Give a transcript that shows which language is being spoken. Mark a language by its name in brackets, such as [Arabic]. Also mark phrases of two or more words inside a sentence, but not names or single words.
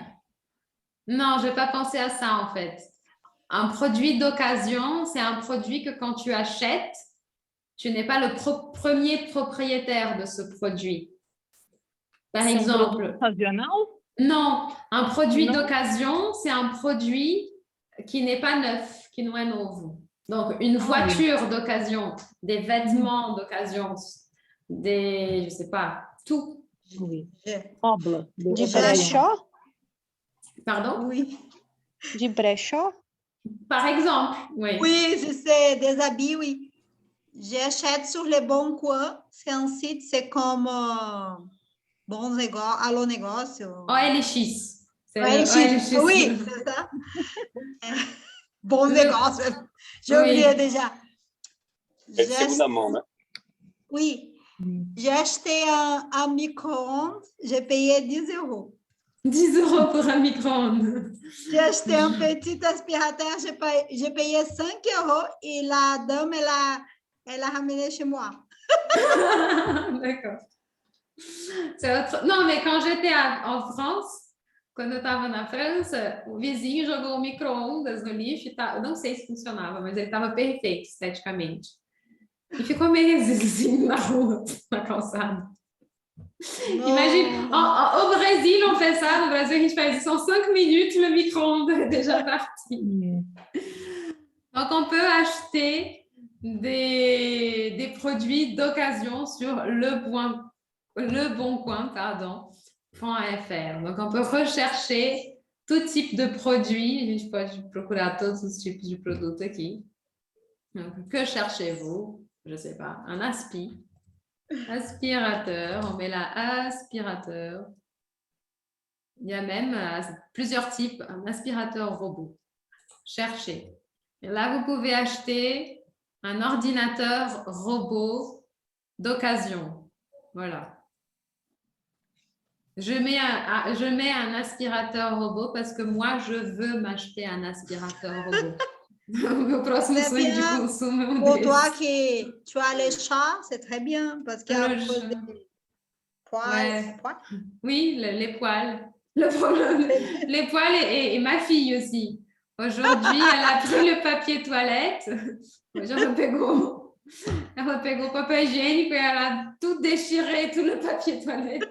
[French] Non, je n'ai pas pensé à ça en fait. Un produit d'occasion, c'est un produit que quand tu achètes, tu n'es pas le premier propriétaire de ce produit. Par C'est un exemple, produit occasionnel? non, un produit Non. d'occasion, c'est un produit qui n'est pas neuf, qui [Portuguese] não é novo. [French] Donc, une voiture d'occasion, des vêtements d'occasion, des, je sais pas, tout. Oui. Je- Obla. [Portuguese] De brechó? [French] Pardon? Oui. [Portuguese] De brechó? [French] Par exemple, oui. Oui, je sais, des habits, oui. J'achète sur le Bon Coin. C'est un site, c'est comme Allo Negócio. OLX. C'est OLX. OLX. Oui, c'est ça. Bon négoce. J'ai Oui. oublié déjà. [Portuguese] É de segunda mão, né? [French] Oui, j'ai acheté un micro-ondes, j'ai payé 10 euros. 10 € pour un micro-ondes. J'ai acheté un petit aspirateur, j'ai payé 5 euros et la dame, elle a ramené chez moi. D'accord. Non, mais quand j'étais en France, [Portuguese] quando eu estava na França, o vizinho jogou um micro-ondas no lixo e eu não sei se funcionava, mas ele estava perfeito esteticamente. E ficou meses assim na rua, na calçada. [French] Imagine, au Brésil, on fait ça. [Portuguese] No Brasil, a gente faz isso [French] en 5 minutes, le micro-ondes est déjà parti. Donc, on peut acheter des produits d'occasion sur leboncoin.fr. Donc, on peut rechercher tout type de produits. [Portuguese] A gente pode procurar todos os tipos de produto aqui. [French] Donc, que cherchez-vous? Je ne sais pas. Un aspirateur. On met là aspirateur. Il y a même plusieurs types. Un aspirateur robot. Cherchez. Et là, vous pouvez acheter un ordinateur robot d'occasion. Voilà. Je mets un aspirateur robot parce que moi, je veux m'acheter un aspirateur robot. [Portuguese] Meu próximo [French] C'est [Portuguese] sonho de [French] bien. [Portuguese] consumo é [French] Pour [Portuguese] desse. [French] toi qui tu as les chats, c'est très bien parce qu'il y a Le un peu chat. de poils. Ouais. poils. Oui, les poils. Le problème, les poils et ma fille aussi. Aujourd'hui, elle a pris le papier toilette. [Portuguese] Ela pegou o papel higiênico e ela [French] a tout déchiré, tout le papier toilette.